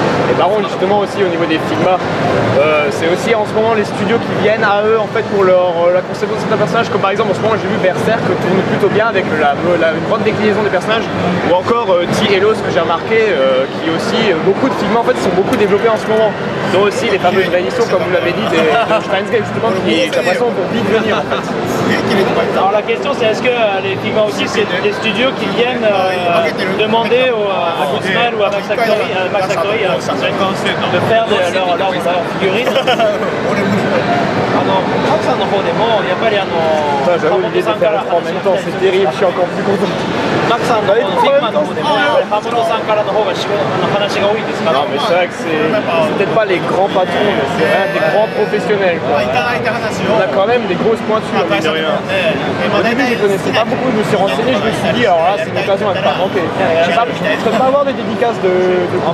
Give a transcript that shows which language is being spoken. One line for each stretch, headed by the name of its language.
French: Et par contre justement aussi au niveau des Figma, c'est aussi en ce moment les studios qui viennent à eux en fait pour la conception de certains personnages, comme par exemple en ce moment j'ai vu Berserk tourne plutôt bien avec une grande déclinaison des personnages, ou encore T-Elos que j'ai remarqué qui aussi beaucoup de Figma en fait sont beaucoup développés en ce moment, dont aussi les fameuses rééditions comme vous l'avez dit de Steins Gate justement qui est de façon pour vite venir en fait. Alors la question c'est est-ce que les Figma aussi c'est des studios qui viennent demander à Goodsman ou à Max Factory, de faire leur figurines.
Japanese: マクさんの方でもやっぱり
French: J'avoue l'idée de faire les trois en même temps c'est terrible, je suis encore plus content.
Japanese: マクさんのフィグマの方でもやっぱりハモノさんからの方が話が多いですから。
French: Non mais c'est vrai que c'est peut-être pas les grands patrons mais c'est vraiment des grands professionnels quoi. On a quand même des grosses pointures mine de rien. Au début je connaissais pas beaucoup, je me suis renseigné, je me suis dit alors là c'est une occasion à ne pas manquer. Je ne peux pas avoir des dédicaces de